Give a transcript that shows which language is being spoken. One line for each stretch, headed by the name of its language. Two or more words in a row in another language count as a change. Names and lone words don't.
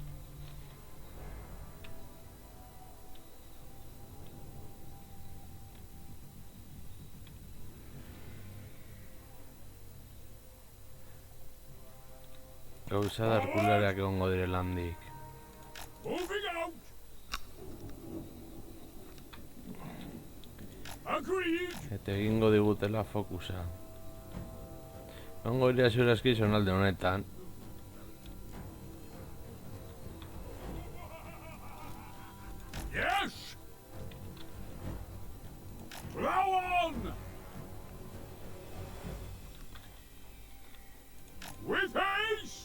Basque: Gauza da arkulerak egongo direla handik.
English: Moving out! Agreed!
Basque: Eta egingo digutela fokusa. Egongo dira ziurazki zonalde honetan.
English: Yes! Plow on! With haste!